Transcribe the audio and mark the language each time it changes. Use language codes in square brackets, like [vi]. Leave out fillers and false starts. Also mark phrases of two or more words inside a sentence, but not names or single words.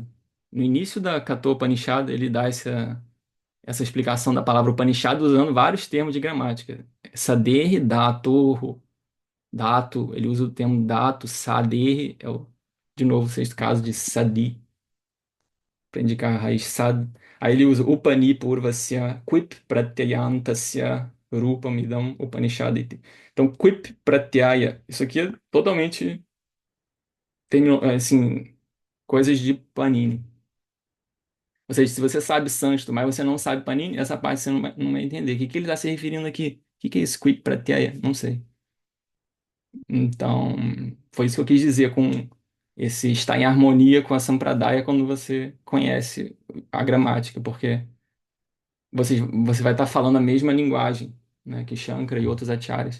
[pt] No início da Kathopanishad, ele dá essa explicação da palavra Upanishad usando vários termos de gramática. Sadehi, Dhatu, Dhatu, ele usa o termo Dhatu, Sadehi, de novo, o sexto caso de Sadi, para indicar a raiz sad. Aí ele usa [sa] उपनि पूर्वस्य क्विप् प्रत्ययान्तस्य रूपम् इदम् उपनिषदिति. [pt] Então, [sa] क्विप् प्रत्यय, [pt] isso aqui é totalmente, tem, assim, coisas de Panini. Ou seja, se você sabe sânscrito, mas você não sabe Panini, essa parte você não vai entender. O que ele está se referindo aqui? O que é isso, [sa] क्विप् प्रत्यय? [pt] Não sei. Então, foi isso que eu quis dizer com esse estar em harmonia com a Sampradaya quando você conhece a gramática, porque você vai estar falando a mesma linguagem, né, que Shankara e outros acharyas.